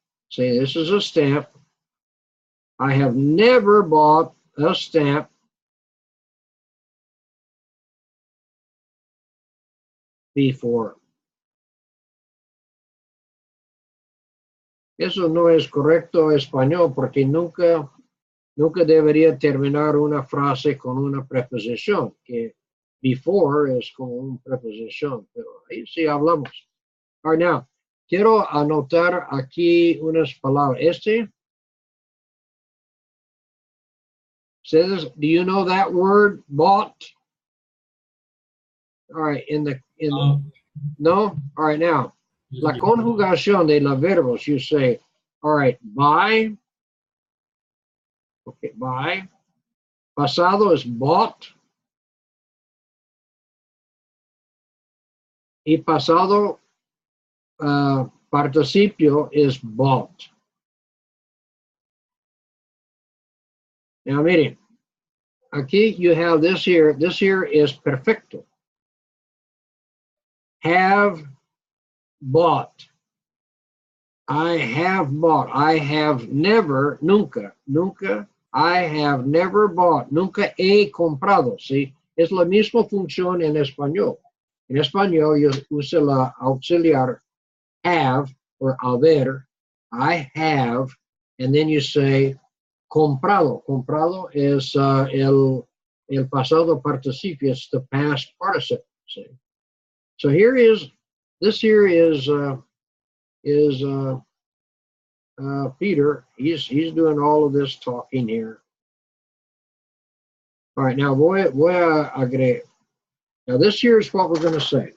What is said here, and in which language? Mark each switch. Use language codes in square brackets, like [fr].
[en] Say, this is a stamp. I have never bought a stamp before. [es] Eso no es correcto español porque nunca debería terminar una frase con una preposición, que before es como una preposición, pero ahí sí hablamos. [en] All right, now, [es] quiero anotar aquí unas palabras. [en] Says, do you know that word, bought? All right, no? All right, now, [es] la conjugación de los verbos, [en] you say, all right, buy. Okay, buy. Pasado is bought. [es] Y pasado participio [en] is bought. Now, [es] miren, aquí [en] you have this here. This here is [es] perfecto. [en] Have bought. I have bought. I have never, [es] nunca [en] I have never bought. [es] Nunca he comprado. ¿Sí? Es la misma función en español. En español yo uso la auxiliar have or haber. [en] I have, and then you say comprado. [es] Comprado [en] is [es] el pasado participio. [en] It's the past participle. See? So here is, this here is Peter. He's doing all of this talking here. All right, now [es] voy a agregar. [en] Now this here is what we're going to say.